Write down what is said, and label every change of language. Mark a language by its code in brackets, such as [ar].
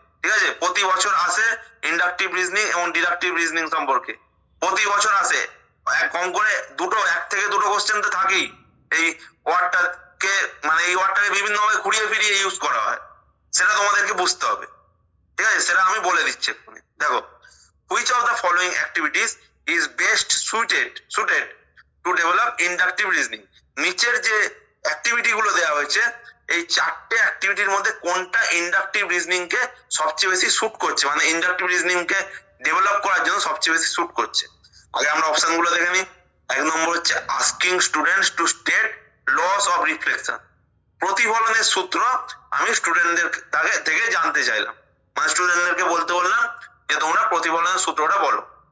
[bn] ঠিক আছে, প্রতি বছর আসে ইন্ডাকটিভ রিজনিং এবং ডিডাকটিভ রিজনিং সম্পর্কে, প্রতি বছর আসে কম করে দুটো, এক থেকে দুটো কোশ্চেন তো থাকেই। এই ওয়ার্ডটাকে মানে এই ওয়ার্ডটাকে বিভিন্ন ভাবে ঘুরিয়ে ফিরিয়ে ইউজ করা হয়, সেটা তোমাদেরকে বুঝতে হবে। ঠিক আছে, সেটা আমি বলে দিচ্ছি এক্ষুনি। দেখো, [en] which of the following activities is best suited to develop inductive reasoning? [bn] নিচের যে অ্যাক্টিভিটি গুলো দেওয়া হয়েছে, এই চারটে অ্যাক্টিভিটির মধ্যে কোনটা ইন্ডাকটিভ রিজনিং কে সবচেয়ে বেশি শুট করছে, মানে ইন্ডাকটিভ রিজনিং কে ডেভেলপ করার জন্য সবচেয়ে বেশি শুট করছে? আগে আমরা অপশন গুলো দেখে নিই। এক নম্বর হচ্ছে asking students to state loss of reflection, প্রতিফলনের সূত্র আমি স্টুডেন্টদের থেকে জানতে চাইলাম, মানে স্টুডেন্টদেরকে বলতে বললাম যে তোমরা প্রতিফলনের সূত্রটা বলো।